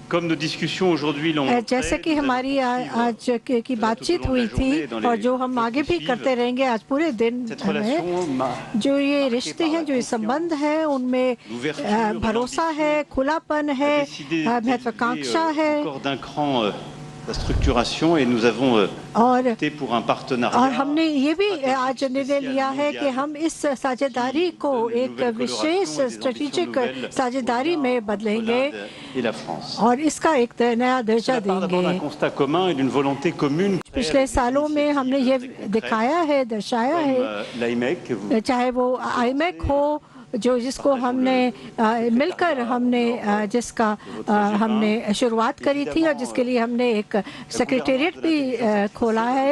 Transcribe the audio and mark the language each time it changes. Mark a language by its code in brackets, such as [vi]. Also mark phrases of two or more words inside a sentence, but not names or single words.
[hi] जैसे कि हमारी आज की बातचीत हुई थी और जो हम आगे भी करते रहेंगे आज पूरे दिन में, जो ये रिश्ते हैं, जो ये संबंध है, उनमें भरोसा है, खुलापन है, महत्वाकांक्षा है [fr] la structuration et nous avons opté pour un partenariat। [hi] और हमने ये भी आज निर्णय लिया है कि हम इस साझेदारी को एक विशेष स्ट्रेटेजिक साझेदारी में बदलेंगे और इसका एक नया दर्जा देंगे। पिछले सालों में हमने ये दिखाया है, दर्शाया है, चाहे वो आईमेक हो जिसको हमने मिलकर जिसका हमने शुरुआत करी थी और जिसके लिए हमने एक सेक्रेटेरिएट भी खोला है।